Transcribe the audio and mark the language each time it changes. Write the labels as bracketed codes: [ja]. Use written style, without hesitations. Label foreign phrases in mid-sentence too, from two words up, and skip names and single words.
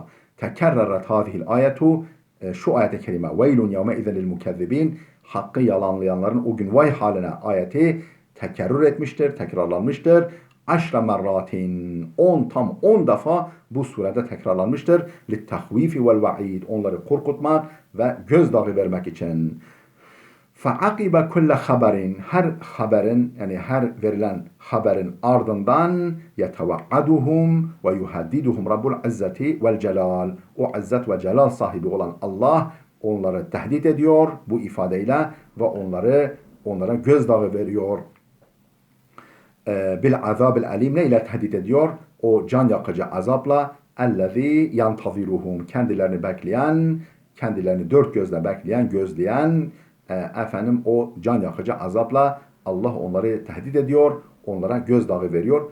[ar] تكررت هذه الآية, [tr] şu ayet-i kerime [ar] ويل يومئذ للمكذبين, [tr] hakkı yalanlayanların o gün vay haline ayeti tekerrür etmiştir, tekrarlanmıştır. [ar] عشر مرات, [tr] 10 defa bu surede tekrarlanmıştır. [ar] للتخويف والوعيد, [tr] onları korkutmak ve gözdağı vermek için. [ar] فَعَقِبَ كُلَّ خَبَرٍ, [tr] her haberin, yani her verilen haberin ardından [ar] يَتَوَعَّدُهُمْ وَيُهَدِّدُهُمْ رَبُّ الْعِزَّةِ وَالْجَلَالِ, [tr] o izzet ve celal sahibi olan Allah onları tehdit ediyor bu ifadeyle ve onlara gözdağı veriyor. [ar] بالعذاب الأليم, [tr] ne ile tehdit ediyor? O can yakıcı azapla, [ar] الذي ينتظرهم, [tr] kendilerini dört gözle bekleyen, gözleyen, o can yakıcı azapla Allah onları tehdit ediyor, onlara gözdağı veriyor.